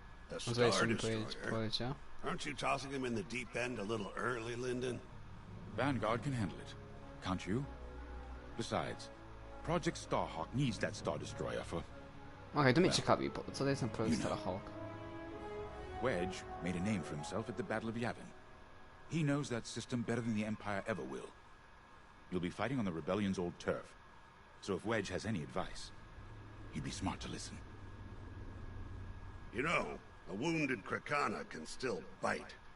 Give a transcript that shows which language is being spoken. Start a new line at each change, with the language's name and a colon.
English: The Star Destroyer? Aren't you tossing him in the deep end a little early, Lyndon? Vanguard can handle it. Can't you? Besides, Project Starhawk needs that Star Destroyer for...
Polish: Okej, to mnie ciekawi, co to jest ten projekt Starhawk?
English: Wedge made a name for himself at the Battle of Yavin. He knows that system better than the Empire ever will. You'll be fighting on the Rebellion's old turf, so if Wedge has any advice, you'd be smart to listen. You know, a wounded Krakana can still bite.